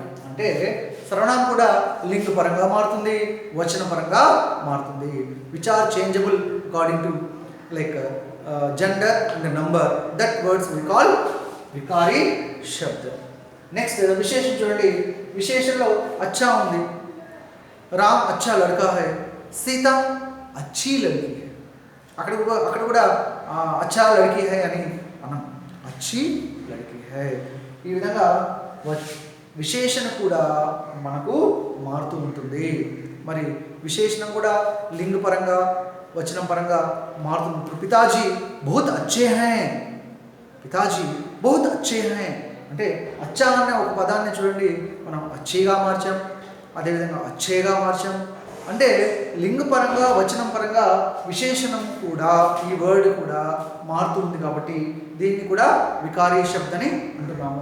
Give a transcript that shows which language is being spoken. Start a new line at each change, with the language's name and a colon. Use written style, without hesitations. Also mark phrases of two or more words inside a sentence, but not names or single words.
Telugu: అంటే సర్వనామం కూడా లింగ పరంగా మారుతుంది, వచన పరంగా మారుతుంది.
English: which are changeable according to like gender and number. that words we call
Hindi: विकारी शब्द.
Telugu: నెక్స్ట్ విశేషణ చూడండి. విశేషణలో అచ్చా ఉంది.
Hindi: राम अच्छा लड़का है, सीता अच्छी लड़की है.
Telugu: అక్కడ కూడా
Hindi: अच्छा लड़की है
Telugu: అని అన్నాం.
Hindi: अच्छी लड़की है.
Telugu: ఈ విధంగా విశేషణ కూడా మనకు మారుతూ ఉంటుంది. మరి విశేషణం కూడా లింగ పరంగా వచనం పరంగా మారుతుంది. ఇప్పుడు
Hindi: पिताजी बहुत अच्छे हैं, पिताजी बहुत अच्छे हैं
Telugu: అంటే అచ్చా అనే ఒక పదాన్ని చూడండి మనం అచ్చేగా మార్చాం, అదేవిధంగా అచ్చేగా మార్చాం, అంటే లింగ పరంగా వచనం పరంగా విశేషణం కూడా ఈ వర్డ్ కూడా మారుతుంది కాబట్టి దీన్ని కూడా వికారీ శబ్దని అంటున్నాము.